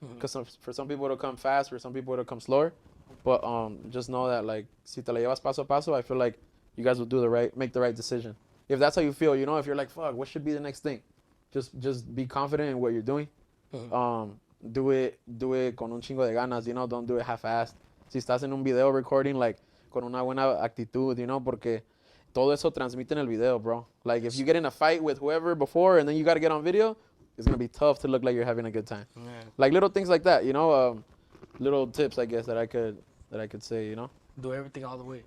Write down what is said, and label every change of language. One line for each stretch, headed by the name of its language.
English: Because for some people it'll come fast, for some people it'll come slower. But just know that like
Spanish: si te la llevas paso a paso,
English: I feel like you guys will make the right decision. If that's how you feel, you know, if you're like, fuck, what should be the next thing? Just be confident in what you're doing. Do it
Spanish: con un chingo de ganas,
English: you know, don't do it half-assed.
Spanish: Si estás en un video recording, like, con una buena actitud,
English: you know,
Spanish: porque todo eso transmite en el video, bro.
English: Like, if you get in a fight with whoever before and then you got to get on video, it's going to be tough to look like you're having a good time. Man. Like, little things like that, you know, little tips, I guess, that I could say, you know. Do everything all the way.